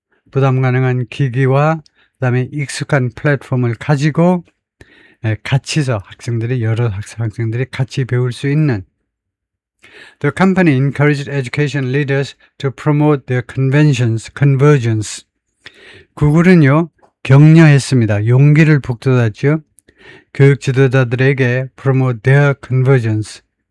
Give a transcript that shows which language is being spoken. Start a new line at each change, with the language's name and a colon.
Korean: 부담 가능한 기기와 그다음에 익숙한 플랫폼을 가지고 여러 학생들이 같이 배울 수 있는.
English: The company encouraged education leaders to promote their convergence.
Korean: 구글은요, 격려했습니다. 용기를 북돋았죠. 교육 지도자들에게
English: promote their convergence.